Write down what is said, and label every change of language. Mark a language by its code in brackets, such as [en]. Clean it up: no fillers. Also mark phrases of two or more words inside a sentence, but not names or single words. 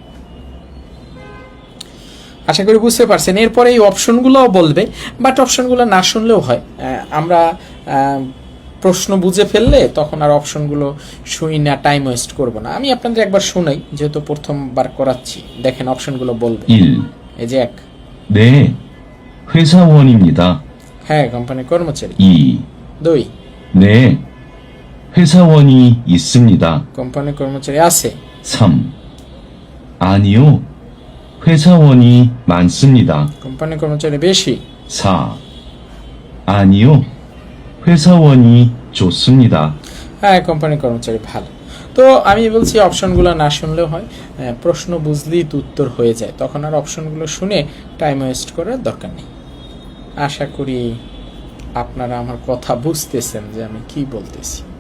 [bn] আশা করি বুঝতে পারছেন। এরপরে এই অপশনগুলোও বলবে, বাট অপশনগুলো না শুনলেও হয়। আমরা প্রশ্ন বুঝে ফেললে তখন আর অপশনগুলো শুই না, [en] time waste [bn] করব না। আমি আপনাদের একবার শোনাই, যেহেতু প্রথমবার করাচ্ছি। দেখেন অপশনগুলো বলবে। [ko] 1. [bn] এই যে 1 [ko] 네, 회사원입니다. [bn] হ্যাঁ কোম্পানির কর্মচারী। [ko] 2. [bn] 2 [ko] 네, 회사원이 있습니다. [bn] কোম্পানির কর্মচারী আছে। [ko] 3. 아니요, 회사원이 많습니다. [bn] কোম্পানির কর্মচারী বেশি। [ko] 4. 아니요, 회사원이 좋습니다. [bn] হ্যাঁ কোম্পানির কর্মচারী ভালো। তো আমি বলছি অপশনগুলো না শুনলেও হয়, প্রশ্ন বুঝলেই তো উত্তর হয়ে যায়, তখন আর অপশনগুলো শুনে [en] time waste [bn] করার দরকার নেই। আশা করি আপনারা আমার কথা বুঝতেছেন যে আমি কি বলতেছি।